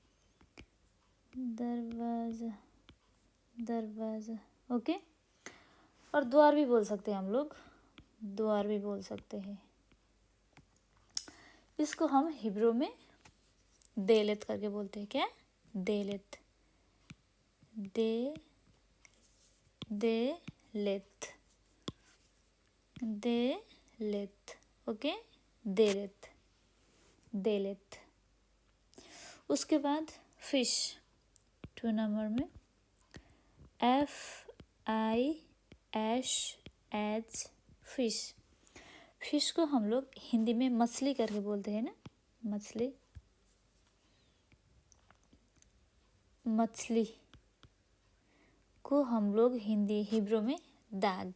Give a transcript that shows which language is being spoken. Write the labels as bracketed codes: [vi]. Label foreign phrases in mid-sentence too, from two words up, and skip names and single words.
[hi] दरवाज़ा, दरवाज़ा। ओके, और द्वार भी बोल सकते हैं हम लोग, द्वार भी बोल सकते हैं। इसको हम हिब्रू में देलेत करके बोलते हैं। क्या? देलेत, देलेत, देलेत। ओके, देलेत, देलेत। उसके बाद फिश 2 नंबर में FISH, फिश। फिश को हम लोग हिंदी में मछली करके बोलते हैं ना, मछली, मछली को हम लोग हिब्रू में दाग।